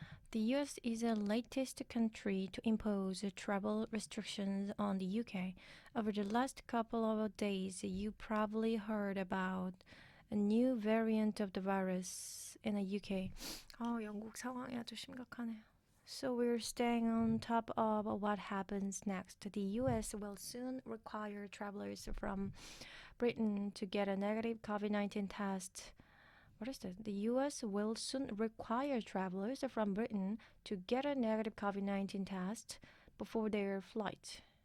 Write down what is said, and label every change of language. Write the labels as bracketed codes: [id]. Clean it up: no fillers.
[en] The U.S. is the latest country to impose travel restrictions on the UK. Over the last couple of days, you probably heard about a new variant of the virus in the UK. [ko] 영국 상황이 아주 심각하네요. [en] So we're staying on top of what happens next. The U.S. will soon require travelers from Britain to get a negative COVID-19 test. What is that? The U.S. will soon require travelers from Britain to get a negative COVID-19 test before their flight.